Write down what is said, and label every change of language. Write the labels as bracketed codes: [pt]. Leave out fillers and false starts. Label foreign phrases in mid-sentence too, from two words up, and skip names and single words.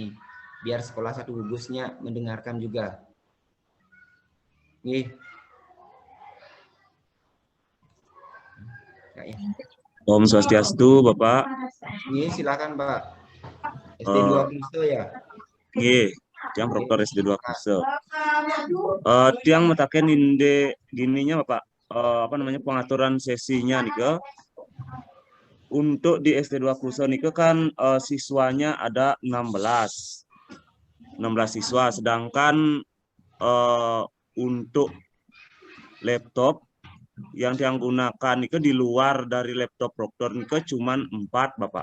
[id] Biar sekolah satu gugusnya mendengarkan juga. Nih. [ban] Om Swastiastu, [id] Bapak. Nih, silakan Pak. SD2 Kristo ya? Iya, tiang Proktor SD2 Kristo. [ban] Tiang metaken inde gininya [id] Bapak, apa namanya pengaturan sesinya nih ke. Untuk di SD2 Kristo nih ke kan siswanya ada 16 siswa, sedangkan untuk laptop yang tiang gunakan nih di luar dari laptop Proktor nih cuman 4 Bapak.